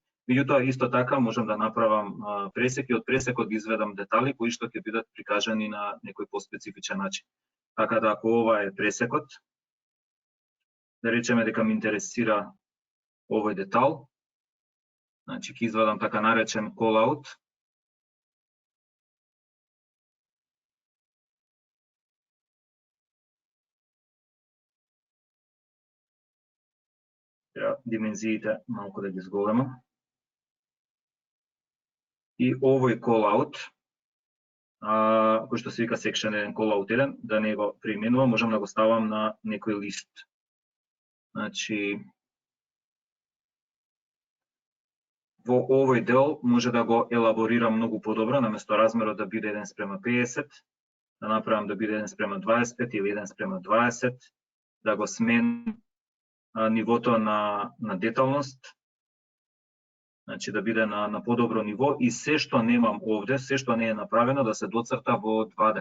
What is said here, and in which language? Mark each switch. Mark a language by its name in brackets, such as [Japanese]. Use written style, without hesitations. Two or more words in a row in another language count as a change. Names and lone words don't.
[Macedonian] Меѓутоа исто така можам да направам пресек и од пресекот ги изведам детали кои што ќе бидат прикажани на некој поспецифичен начин. Така да ако ова е пресекот, да речеме дека ме интересира овој детал, значи ќе извадам така наречен call-out. Димензиите малку да ги зголемам. И овој call-out, кој што се вика [English] section 1 call-out 1, [Macedonian] да не го преименувам, можам да го ставам на некој лист. Значи, во овој дел може да го елаборирам многу подобро, наместо размерот да биде 1:50, да направам да биде 1:25 или 1:20, да го сменам нивото на деталност, значи да биде на подобро ниво и се што немам овде, се што не е направено да се доцрта во 2D.